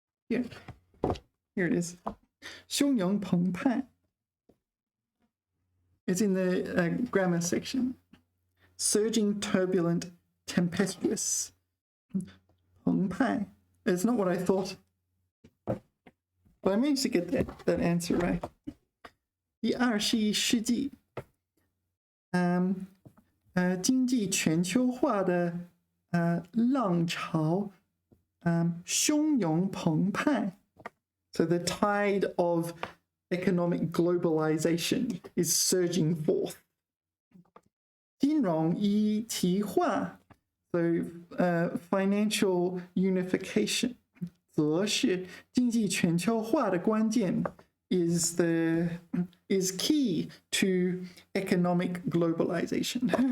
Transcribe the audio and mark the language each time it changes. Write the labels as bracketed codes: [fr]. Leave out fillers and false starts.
[en] Yeah, here it is. 汹涌澎湃. It's in the grammar section. Surging, turbulent, tempestuous. 澎湃.It's not what I thought. But I managed to get that answer right. [zh] 第21世纪 经济全球化的浪潮 汹涌澎湃. [en] So the tide of economic globalization is surging forth. [zh] 金融一体化 [en] so financial unification [zh] 则是经济全球化的关键 [en] is key to economic globalization.